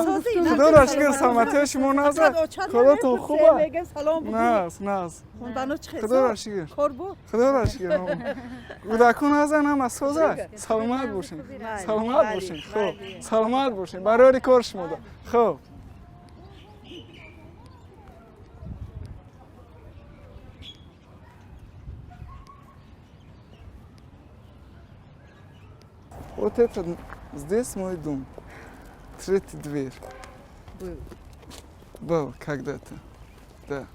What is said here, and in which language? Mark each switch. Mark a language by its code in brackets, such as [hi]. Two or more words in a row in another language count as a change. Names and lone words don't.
[tg] худоро шукр, саломатии шумо назар. коротон хуб аст? нағз. худоро шукр. худоро шукр. кӯдакон ҳастанд ҳама соза. саломат бошед. саломат бошед. хуб. саломат бошед. барори кор шумо да. хуб. [ru] Вот это здесь мой дом. Третья дверь. Был когда-то. Да.